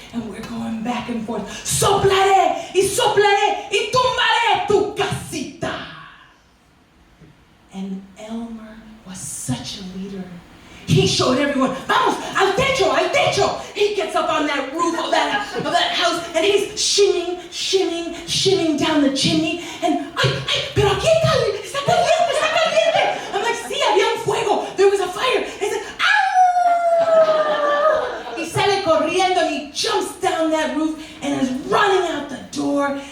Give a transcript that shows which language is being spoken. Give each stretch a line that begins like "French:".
English: And we're going back and forth.
Spanish: Soplaré y tumbaré tu casita.
English: And Elmer was such a leader. He showed everyone,
Spanish: vamos, al techo, al techo.
English: He gets up on that roof of that house, and he's shimming down the chimney. And,
Spanish: pero aquí está caliente.
English: I'm like,
Spanish: sí, había un fuego.
English: There was a fire. He said, ah! He
Spanish: sale corriendo,
English: and he jumps down that roof and is running out the door.